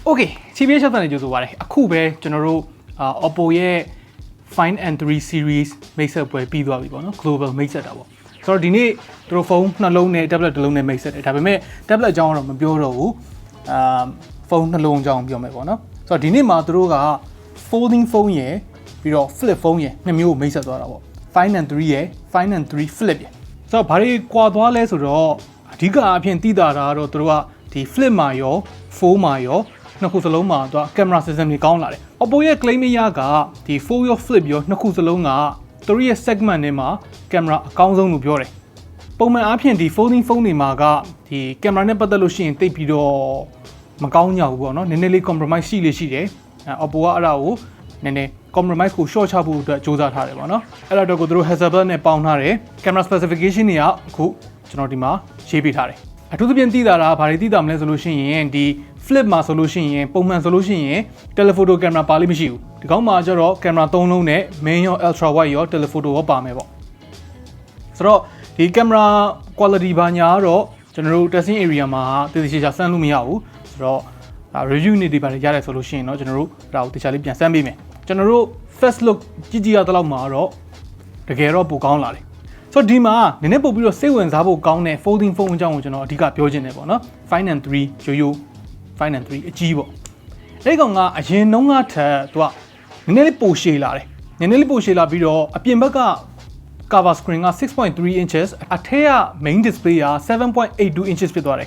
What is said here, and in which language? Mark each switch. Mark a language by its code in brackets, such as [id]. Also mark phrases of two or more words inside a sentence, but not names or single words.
[my] Okay TBH Labs နဲ့ကြိုဆိုပါရစေအခုပဲကျွန်တော်တို့ Oppo ရဲ့ Find and 3 series မိတ်ဆက်ပွဲပြီးသွားပြီပေါ့နော် global မိတ်ဆက်တာ ပေါ့ဆိုတော့ဒီနေ့သူတို့ဖုန်းနှလုံးနဲ့ tablet တစ်လုံးနဲ့မိတ်ဆက်တယ်ဒါပေမဲ့ tablet အကြောင်းကတော့မပြောတော့ဘူးဖုန်းနှလုံးအကြောင်းပြောမယ်ပေါ့နော်ဆိုတော့ဒီနေ့မှာသူတို့က [en] folding phone [my] ရယ်ပြီးတော့ [en] flip phone [my] ရယ်နှစ်မျိုးကိုမိတ်ဆက်သွားတာပေါ့ Find and 3 ရယ် Find and 3 flip ရယ်ဆိုတော့ဘာတွေကွာသွားလဲဆိုတော့အဓိကအဖြစ်သိတာကတော့သူတို့ကဒီ flip မှာရော phone မှာရောနှစ်ခုစလုံးမှာသူက [en] camera system [my] တွေကောင်းလာတယ် Oppo ရဲ့ claim အရကဒီ fold ရော flip ရောနှစ်ခုစလုံးကသူတို့ရဲ့ segment ထဲမှာ camera အကောင်းဆုံးလို့ပြောတယ်ပုံမှန်အားဖြင့်ဒီ [en] folding phone [my] တွေမှာကဒီ camera နဲ့ပတ်သက်လို့ရှိရင်တိတ်ပြီးတော့မကောင်းကြဘူးပေါ့နော်နည်းနည်းလေး compromise ရှိလေရှိတယ်Oppo ကအဲ့ဒါကိုနည်းနည်း compromise ကို short ချဖို့အတွက်စူးစမ်းထားတယ်ပေါ့နော်အဲ့တော့ကိုသူတို့ Hasselblad နဲ့ပေါင်းထားတယ် [en] camera specification [my] တွေကအခုကျွန်တော်ဒီမှာရေးပေးထားတယ်အထူးသဖြင့်သိတာကဘာတွေသိတာမလဲဆိုလို့ရှိရင်ဒီ flip မှာဆိုလို့ရှိရင်ပုံမှန်ဆိုလို့ရှိရင် [en] telephoto camera [my] ပါလိမ့်မရှိဘူးဒီကောင်းမှာကျတော့ camera 3လုံးနဲ့ main ရော [en] ultra wide [my] ရော telephoto ရောပါမယ်ပေါ့ဆိုတော့ဒီ [en] camera quality [my] ဘာညာကတော့ကျွန်တော်တို့ [en] testing area [my] မှာ တည်တည်ချာချာစမ်းလို့မရဘူးဆိုတော့review နေတွေပါတယ်ရတယ်ဆိုလို့ရှိရင်တော့ကျွန်တော်တို့ဒါကိုတခြားလေးပြန်စမ်းပေးမယ်ကျွန်တော်တို့ [en] first look [my] ကြည့်ရတဲ့လောက်မှာတော့တကယ်တော့ပိုကောင်းလာတယ်ဆိုတော့ဒီမှာနည်းနည်းပို့ပြီးတော့စိတ် ဝင်စားဖို့ကောင်းတဲ့ [en] folding phone [my] အကြောင်းကိုကျွန်တော်အဓိကပြောချင်တယ်ပေါ့နော် Find and 3 ရိုး Find and 3အကြီးပေါ့အဲ့ကောင်ကအရင်နှုန်းကထက်သူကနည်းနည်းလေးပိုရှ ည်လာတယ်နည်းနည်းလေးပိုရှည်လာပြီးတော့အပြင်ဘက်က [en] cover screen [my] က 6.3 inches အထက်က [en] main display [my] က 7.82 inches ဖြစ်သွားတယ်